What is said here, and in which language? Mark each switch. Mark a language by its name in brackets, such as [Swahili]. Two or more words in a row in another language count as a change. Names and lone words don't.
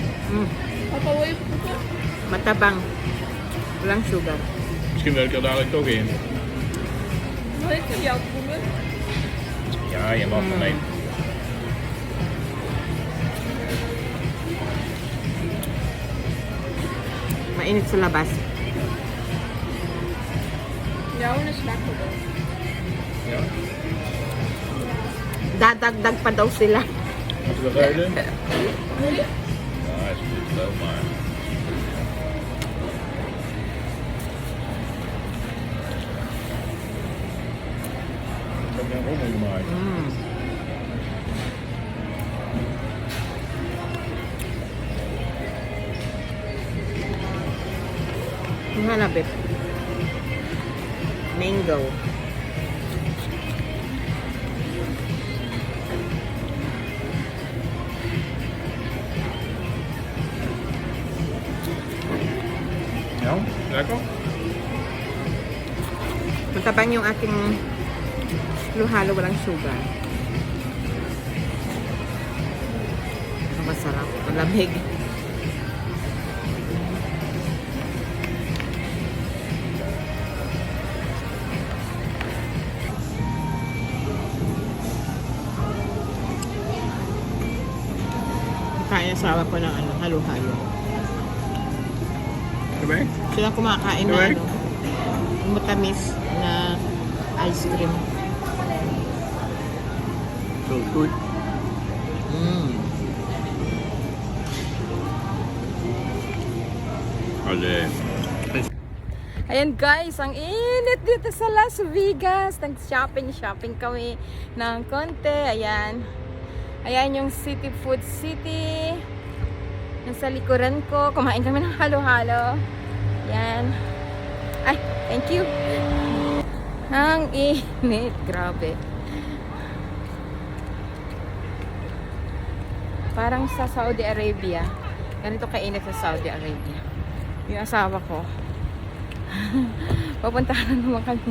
[Dutch] Papa, wil je proeven? [Filipino] Matabang. Walang sugar. [Dutch] Misschien wil ik er dadelijk toch in. Wil ik van jou proeven? Ja, je mag van mij. [Filipino] Mainit sa labas. [Dutch] Jouw is lekker hoor. Ja. [Filipino] Dadagdag pa daw sila. [Dutch] Moeten we ruilen? Ja, is goed wel, maar... Ik heb een rommel gemaakt. [Filipino] Yung hanapit. Mango. [Dutch] Ja, lekker. [Filipino] Matabang yung ating halo-halo, walang sugar. Ang masarap. Malamig. Kaya asawa ko ng ano, halo-halo. [Dutch] Erbij? [Filipino] Sila kumakain na Correct. ano, matamis na ice cream. [Dutch] Zo goed. Allee. [Filipino] Ayan guys, ang init dito sa Las Vegas. Nag-shopping kami ng konti. Ayan. Ayan yung City Food City. Nasa likuran ko. Kumain kami ng halo-halo. Ayan. Ay, [English] thank you. [Filipino] Ang init. Grabe. Parang sa Saudi Arabia. Ganito kainit sa Saudi Arabia. Yung asawa ko. Papuntahan na naman kami.